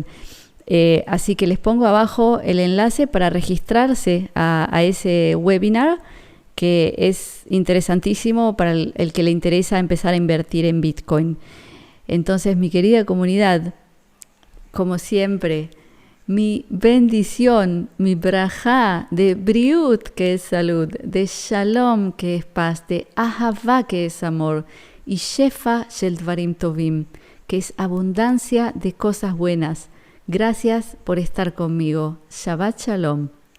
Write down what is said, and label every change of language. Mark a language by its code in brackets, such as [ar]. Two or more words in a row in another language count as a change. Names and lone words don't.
[es] Así que les pongo abajo el enlace para registrarse a ese webinar, que es interesantísimo para el que le interesa empezar a invertir en Bitcoin. Entonces, mi querida comunidad, como siempre, mi bendición, mi brajá de briut, que es salud, de shalom, que es paz, de ahavá, que es amor, y [he] שפע של דברים טובים, [es] que es abundancia de cosas buenas. Gracias por estar conmigo. [he] שבת שלום.